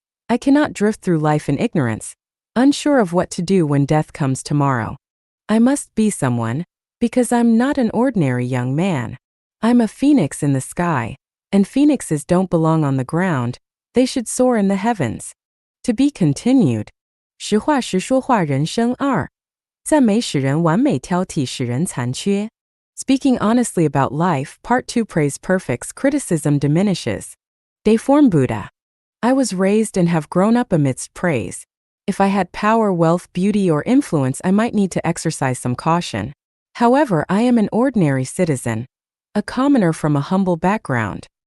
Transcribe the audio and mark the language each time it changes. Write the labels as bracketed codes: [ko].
[en] I cannot drift through life in ignorance, unsure of what to do when death comes tomorrow. I must be someone, because I'm not an ordinary young man. I'm a phoenix in the sky, and phoenixes don't belong on the ground, they should soar in the heavens. To be continued. [zh] 实话实说话人生二，赞美使人完美，挑剔使人残缺。 [en] Speaking honestly about life, Part 2 Praise perfects, criticism diminishes. Deform Buddha. I was raised and have grown up amidst praise. If I had power, wealth, beauty, or influence, I might need to exercise some caution. However, I am an ordinary citizen, a commoner from a humble background.